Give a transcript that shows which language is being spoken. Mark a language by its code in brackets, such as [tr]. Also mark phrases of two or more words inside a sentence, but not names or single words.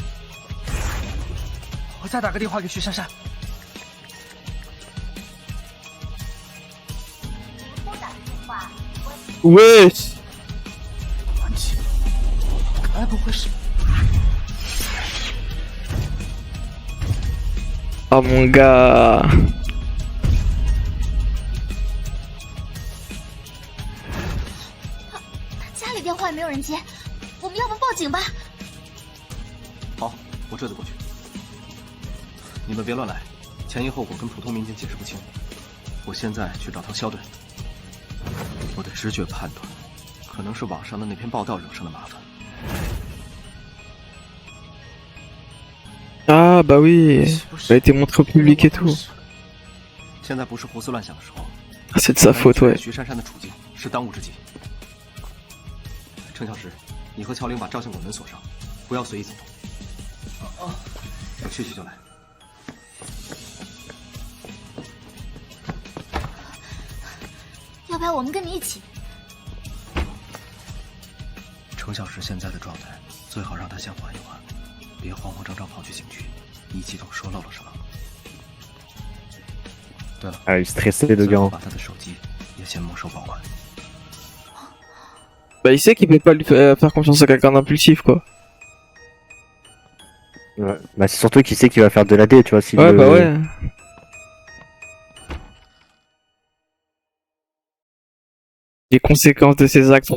[zh] 我再打个电话给徐珊珊。 [fr] Wesh! [zh] 关机，该不会是 [fr] Oh mon gars! [zh] 他家里电话也没有人接，我们要不报警吧？好，我这就过去。你们别乱来，前因后果跟普通民警解释不清。我现在去找趟肖队。我的直觉判断，可能是网上的那篇报道惹上的麻烦。 [fr] Ah bah oui, ça a été montré au public et tout. [zh] 现在不是胡思乱想的时候。 [fr] C'est de sa faute, ouais. [zh] 徐珊珊的处境是当务之急。程小石，你和乔玲把照相馆门锁上，不要随意走动。我去就来。要不要我们跟你一起？程小石现在的状态，最好让他先缓一缓，别慌慌张张跑去警局，一激动说漏了什么。对了， [fr] Ah, il est stressé, le [zh] 最 [fr] gars. [zh] 好把他的手机也先没收保管。 [fr] Bah il sait qu'il peut pas lui faire confiance à quelqu'un d'impulsif, quoi. Ouais. Bah, c'est surtout qu'il sait qu'il va faire de l'AD, tu vois. Ouais, bah ouais. Les conséquences de ses actes.